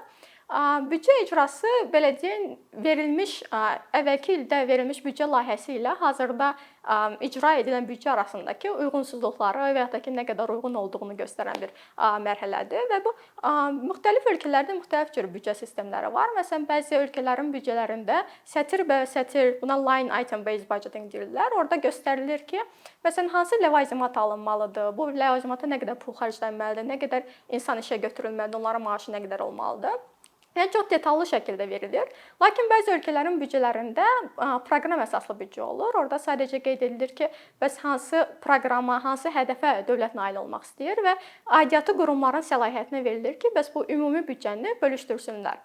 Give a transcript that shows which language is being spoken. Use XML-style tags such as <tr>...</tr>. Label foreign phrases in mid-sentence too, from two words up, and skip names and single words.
<az>Büdcə icrası belə deyək, əvvəlki ildə verilmiş büdcə layihəsi ilə hazırda icra edilən büdcə arasındakı uyğunsuzluqları və ya da ki, nə qədər uyğun olduğunu göstərən bir mərhələdir və bu müxtəlif ölkələrdə müxtəlif cür büdcə sistemləri var. Məsələn, bəzi ölkələrin büdcələrində sətir, buna</az> <en>line item based budgeting</en> <az>deyirlər. Orada göstərilir ki, məsələn, hansı ləvazimat alınmalıdır, bu ləvazimata nə qədər pul xərclənməlidir, nə qədər insan işə götürülməlidir, onların maaşı nə qədər olmalıdır. Yəni çox detallı şəkildə verilir. Lakin bəzi ölkələrin büdcələrində proqram əsaslı büdcə olur. Orada sadəcə qeyd edilir ki, bəs hansı proqrama, hansı hədəfə dövlət nail olmaq istəyir və aidiyyatı qurumların səlahiyyətinə verilir ki, bəs bu ümumi büdcəni bölüşdürsünlər.</az>